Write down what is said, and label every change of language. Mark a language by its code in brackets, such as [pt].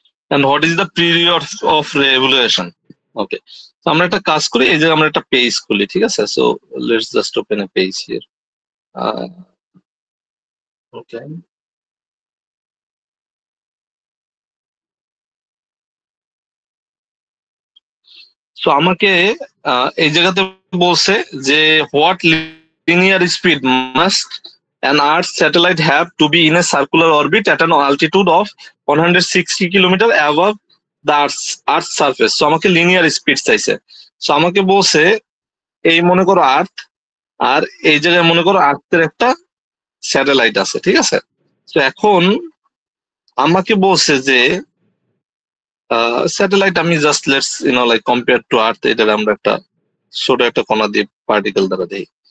[en] And what is the period of revolution? Okay, so [bn] আমরা একটা কাজ করি, এই যে আমরা একটা পেজ খুলি, ঠিক আছে? [en] So let's just open a page here. Okay, so [bn] আমাকে এই জায়গাতে বলছে যে [en] what linear speed must an Earth satellite have to be in a circular orbit at an altitude of 160 kilometer above the Earth surface. [bn] So আমাকে linear speed চাইছে। So আমাকে বলছে এই মনে করো আর্থ, আর এই জায়গায় মনে করো আর্থের একটা স্যাটেলাইট আছে, ঠিক আছে? তো এখন আমাকে বলছে যে স্যাটেলাইট আমি [en] just let's like compare to earth, [bn] এটা আমরা একটা ছোট একটা কণা দিয়ে পার্টিকেল দ্বারা দেই।